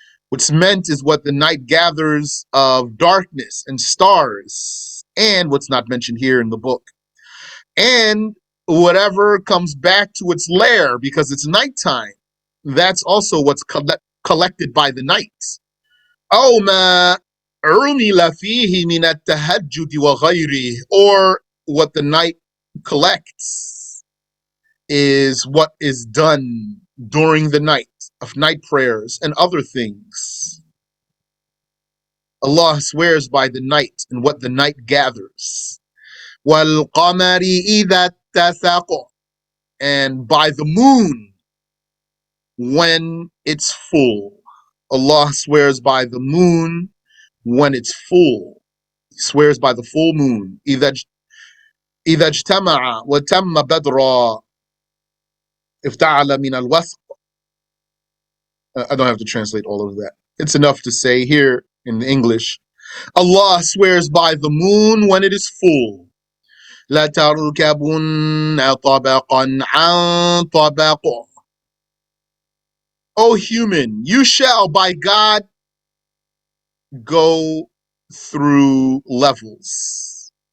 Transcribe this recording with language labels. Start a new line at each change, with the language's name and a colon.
English: What's meant is what the night gathers of darkness and stars, and what's not mentioned here in the book. And whatever comes back to its lair because it's nighttime, that's also what's collected by the night.
Arabic: أو ما عُمِلَ فيه من التهجد وغيره.
English: Or what the night collects is what is done during the night of night prayers and other things. Allah swears by the night and what the night gathers.
Arabic: وَالْقَمَرِ إِذَا اتَّسَقَ.
English: And by the moon when it's full. Allah swears by the moon when it's full. He swears by the full moon.
Arabic: إِذَا اجْتَمَعَ وَتَمَّ بَدْرًا افتعل من الوثق.
English: I don't have to translate all of that. It's enough to say here in English, Allah swears by the moon when it is full.
Arabic: لَتَرْكَبُنَّ طَبَقًا عَنْ طَبَقٍ.
English: O human, you shall by God go through levels.